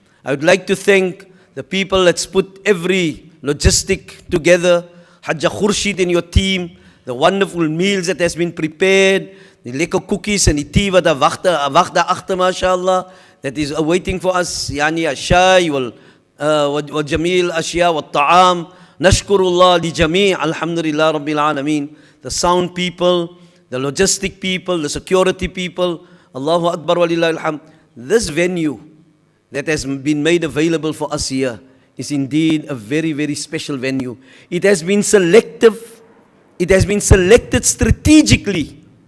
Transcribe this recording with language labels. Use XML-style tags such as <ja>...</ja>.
<en>I would like to thank the people that's put every logistic together, Hajja Khurshid and your team, the wonderful meals that has been prepared, the lekker cookies and the tea</en> <af>wat daar wacht daar agter,</af> <en>mashallah, that is awaiting for us, yani</en> <ar>الشاي والجميل الأشياء والطعام. نشكر الله لجميع الحمد لله رب العالمين.</ar> <en>The sound people, the logistic people, the security people, Allahu Akbar walillahil hamd. This venue that has been made available for us here is indeed a very, very special venue. It has been selected strategically.</en>